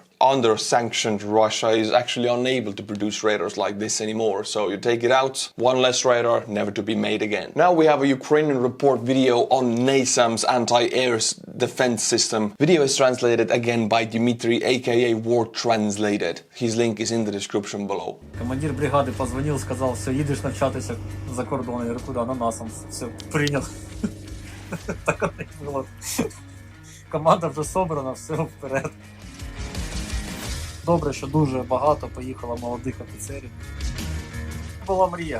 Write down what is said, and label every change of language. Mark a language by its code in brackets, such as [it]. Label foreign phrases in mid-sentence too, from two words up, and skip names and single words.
[en] Under sanctioned, Russia is actually unable to produce radars like this anymore, so you take it out, one less radar, never to be made again. Now we have a Ukrainian report video on NASAMS anti-air defense system. Video is translated again by Dmitry, aka War Translated. His link is in the description below. [ru] Командир бригады позвонил, сказал, все, [uk] їдеш навчатися за кордон. Я говорю, куди? На NASAMS. Все, прийнял. Так оно і було. Команда вже собрана, все, вперед. Добре, що дуже багато поїхало молодих офіцерів. була мрія.